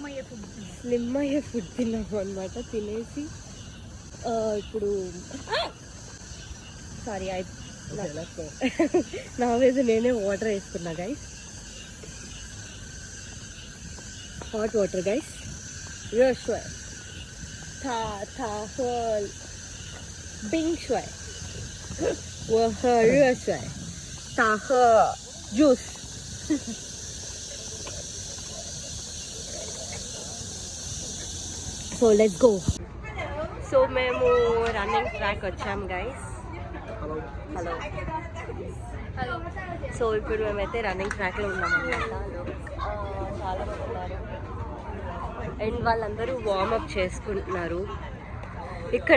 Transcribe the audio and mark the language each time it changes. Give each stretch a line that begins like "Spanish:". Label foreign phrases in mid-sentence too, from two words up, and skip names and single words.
Telugu: అయ్యే ఫుడ్ తిన్నాము అనమాట. తినేసి ఇప్పుడు సారీ నా మీద నేనే వాటర్ వేసుకున్నా గైస్.
English: hot water guys.
Chinese: 热水他喝冰水，我喝热水，他喝 juice.
English: So let's go.
Telugu: So మేము
English: running track
Telugu: వచ్చాం గైస్.
English: hello so
Telugu: ఇప్పుడు మేమైతే
English: running track
Telugu: ఉన్నామన్నమాట. చాలా మంది ఉన్నారు అండ్ వాళ్ళందరూ వార్మప్ చేసుకుంటున్నారు ఇక్కడ.